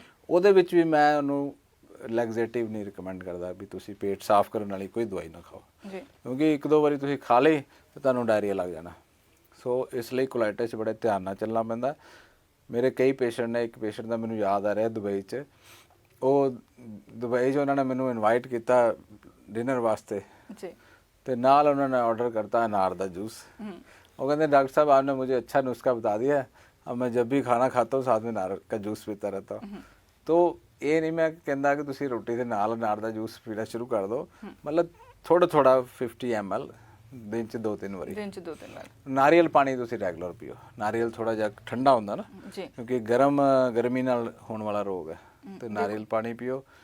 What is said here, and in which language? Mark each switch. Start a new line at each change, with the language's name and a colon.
Punjabi: ਉਹਦੇ ਵਿੱਚ ਵੀ ਮੈਂ ਉਹਨੂੰ ਲੈਗਜ਼ੇਟਿਵ ਨਹੀਂ ਰਿਕਮੈਂਡ ਕਰਦਾ ਵੀ ਤੁਸੀਂ ਪੇਟ ਸਾਫ਼ ਕਰਨ ਵਾਲੀ ਕੋਈ ਦਵਾਈ ਨਾ ਖਾਓ, ਕਿਉਂਕਿ 1-2 ਵਾਰੀ ਤੁਸੀਂ ਖਾ ਲਈ ਤਾਂ ਤੁਹਾਨੂੰ ਡਾਇਰੀਆ ਲੱਗ ਜਾਣਾ। ਸੋ ਇਸ ਲਈ ਕੋਲਾਈਟਸ 'ਚ ਬੜੇ ਧਿਆਨ ਨਾਲ ਚੱਲਣਾ ਪੈਂਦਾ। ਮੇਰੇ ਕਈ ਪੇਸ਼ੈਂਟ ਨੇ, ਇੱਕ ਪੇਸ਼ੈਂਟ ਦਾ ਮੈਨੂੰ ਯਾਦ ਆ ਰਿਹਾ ਦੁਬਈ 'ਚ, ਉਹ ਦੁਬਈ 'ਚ ਉਹਨਾਂ ਨੇ ਮੈਨੂੰ ਇਨਵਾਈਟ ਕੀਤਾ ਡਿਨਰ ਵਾਸਤੇ ਤੇ ਨਾਲ ਉਹਨਾਂ ਨੇ ਆਰਡਰ करता अनार ਦਾ जूस।
Hindi: वो कहते हैं डॉक्टर साहब आपने मुझे अच्छा नुस्खा बता दिया है, अब मैं जब भी खाना खाता हूँ साथ में अनार का जूस पीता रहता हूँ।
Punjabi: तो ਇਹ ਨਹੀਂ ਮੈਂ ਕਹਿੰਦਾ ਕਿ ਤੁਸੀਂ ਰੋਟੀ ਦੇ ਨਾਲ ਅਨਾਰ ਦਾ ਜੂਸ ਪੀਣਾ ਸ਼ੁਰੂ ਕਰ ਦਿਓ, ਮਤਲਬ ਥੋੜਾ 50 ml ਦਿਨ 'ਚ 2-3 ਵਾਰੀ। ਨਾਰੀਅਲ ਪਾਣੀ ਤੁਸੀਂ ਰੈਗੂਲਰ ਪੀਓ। ਨਾਰੀਅਲ ਥੋੜਾ ਜਿਹਾ ਠੰਡਾ ਹੁੰਦਾ ਨਾ, ਕਿਉਂਕਿ ਗਰਮੀ ਨਾਲ ਹੋਣ ਵਾਲਾ ਰੋਗ ਹੈ, ਤੇ ਨਾਰੀਅਲ ਪਾਣੀ ਪੀਓ।